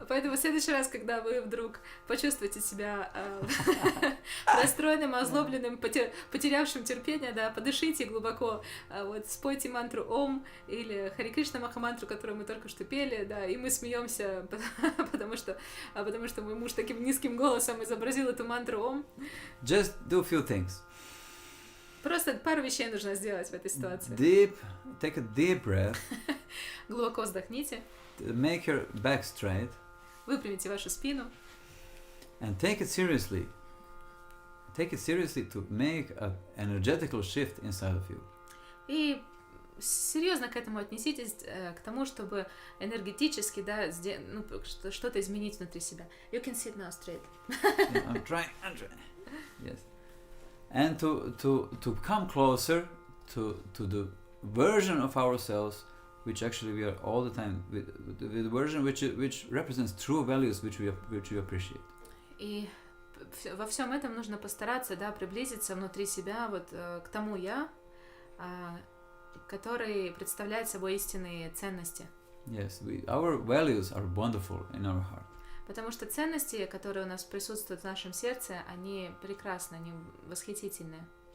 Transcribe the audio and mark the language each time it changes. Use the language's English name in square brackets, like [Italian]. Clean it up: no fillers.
[Russian] Поэтому в следующий раз, когда вы вдруг почувствуете себя расстроенным, озлобленным, потерявшим терпение, да, подышите глубоко, спойте мантру Ом или Харе Кришна Махамантру, которую мы только что пели, да, и мы смеемся, потому что мой муж таким низким голосом изобразил эту мантру Ом. [English] Just do a few things. [Russian] Просто пару вещей нужно сделать в этой ситуации. [English] Take a deep breath. [Russian] Глубоко вздохните. [English] Make your back straight. [Russian] Выпрямите вашу спину. [English] And take it seriously. Take it seriously to make an energetical shift inside of you. [Russian] И серьезно к этому отнеситесь, к тому, чтобы энергетически, да, что-то изменить внутри себя. [English] You can sit now straight. I'm trying. Yes. And to come closer to the version of ourselves which actually we are all the time with the version which represents true values which we appreciate. [Russian] И во всем этом нужно постараться, да, приблизиться внутри себя к тому я, который представляет собой истинные ценности. [English] Yes, our values are wonderful in our heart. [Russian] Потому что ценности, которые у нас присутствуют в нашем сердце, они прекрасны, они восхитительны.